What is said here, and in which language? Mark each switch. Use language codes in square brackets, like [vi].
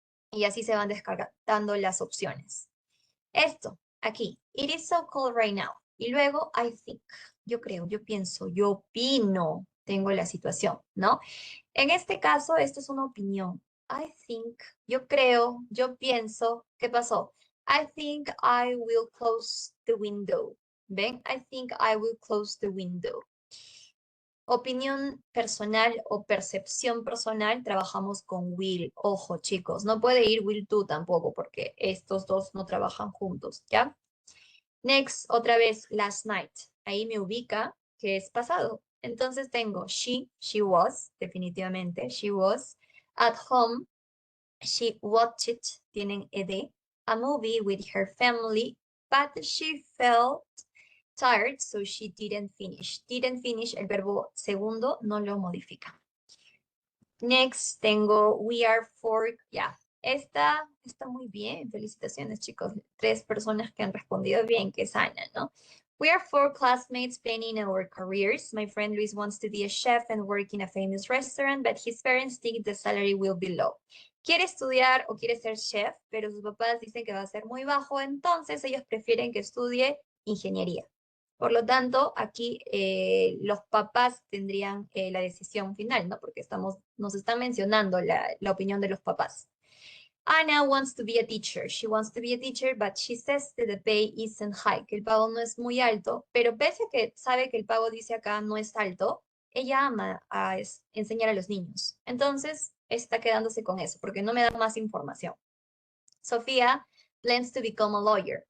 [es] Y así se van descartando las opciones. Esto, aquí. [en] It is so cold right now. [es] Y luego, [en] I think. [es] Yo creo, yo pienso, yo opino. Tengo la situación, ¿no? En este caso, esto es una opinión. [en] I think, [es] yo creo, yo pienso, ¿qué pasó? [en] I think I will close the window. [es] ¿Ven? [en] I think I will close the window. [es] Opinión personal o percepción personal, trabajamos con will. Ojo, chicos, no puede ir will to tampoco, porque estos dos no trabajan juntos, ¿ya? Next, otra vez, last night. Ahí me ubica que es pasado. Entonces tengo [en] she was, definitivamente, she was. At home, she watched, [es] tienen ed, [en] a movie with her family, but she felt tired, so she didn't finish. Didn't finish, [es] el verbo segundo no lo modifica. Next, tengo [en] we are four, [es] ya. Esta está muy bien, felicitaciones chicos. 3 personas que han respondido bien, que es Ana, ¿no? [en] We are 4 classmates planning our careers. My friend Luis wants to be a chef and work in a famous restaurant, but his parents think the salary will be low. [es] Quiere estudiar o quiere ser chef, pero sus papás dicen que va a ser muy bajo, entonces ellos prefieren que estudie ingeniería. Por lo tanto, aquí los papás tendrían la decisión final, ¿no? Porque nos están mencionando la opinión de los papás. [en] Anna wants to be a teacher. She wants to be a teacher, but she says that the pay isn't high, [es] que el pago no es muy alto, pero pese a que sabe que el pago dice acá no es alto, ella ama enseñar a los niños. Entonces, está quedándose con eso, porque no me da más información. [en] Sofía plans to become a lawyer.